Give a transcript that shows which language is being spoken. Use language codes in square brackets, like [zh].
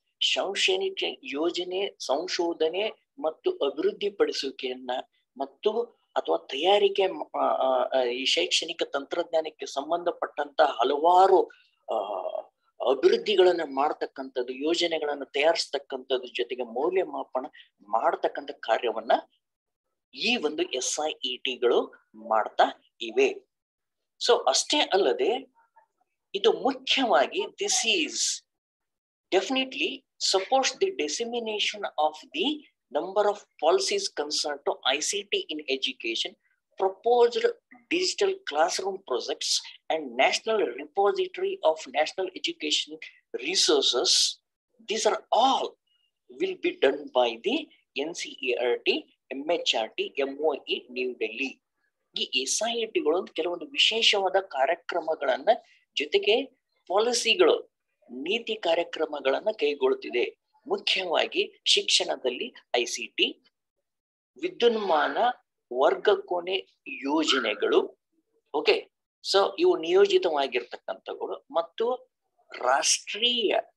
[kn] ಶೈಕ್ಷಣಿಕ ಯೋಜನೆ, ಸಂಶೋಧನೆ ಮತ್ತು ಅಭಿವೃದ್ಧಿಪಡಿಸುವಿಕೆಯನ್ನ ಮತ್ತು ಅಥವಾ ತಯಾರಿಕೆ, ಈ ಶೈಕ್ಷಣಿಕ ತಂತ್ರಜ್ಞಾನಕ್ಕೆ ಸಂಬಂಧಪಟ್ಟಂತ ಹಲವಾರು ಅಭಿವೃದ್ಧಿಗಳನ್ನ ಮಾಡ್ತಕ್ಕಂಥದ್ದು, ಯೋಜನೆಗಳನ್ನ ತಯಾರಿಸ್ತಕ್ಕಂಥದ್ದು, ಜೊತೆಗೆ ಮೌಲ್ಯಮಾಪನ ಮಾಡ್ತಕ್ಕಂಥ ಕಾರ್ಯವನ್ನ ಈ ಒಂದು SIETಗಳು ಮಾಡ್ತಾ ಇವೆ. ಸೊ ಅಷ್ಟೇ ಅಲ್ಲದೆ ಇದು ಮುಖ್ಯವಾಗಿ [en] This is definitely supports the dissemination of the number of policies concerned to ICT in education, proposed digital classroom projects, and national repository of national education resources. These are all will be done by the NCERT, MHRT, MOE, New Delhi. [kn] ಈ SIETಗಳು ಕೆಲವೊಂದು ವಿಶೇಷವಾದ ಕಾರ್ಯಕ್ರಮಗಳನ್ನ ಜೊತೆಗೆ ಪಾಲಿಸಿಗಳು ನೀತಿ ಕಾರ್ಯಕ್ರಮಗಳನ್ನ ಕೈಗೊಳ್ಳುತ್ತಿದೆ. ಮುಖ್ಯವಾಗಿ ಶಿಕ್ಷಣದಲ್ಲಿ ICT, ವಿದ್ಯುನ್ಮಾನ ವರ್ಗ ಕೋಣೆ ಯೋಜನೆಗಳು, ಓಕೆ, ಸೊ ಇವು ನಿಯೋಜಿತವಾಗಿರ್ತಕ್ಕಂಥಗಳು ಮತ್ತು ರಾಷ್ಟ್ರೀಯ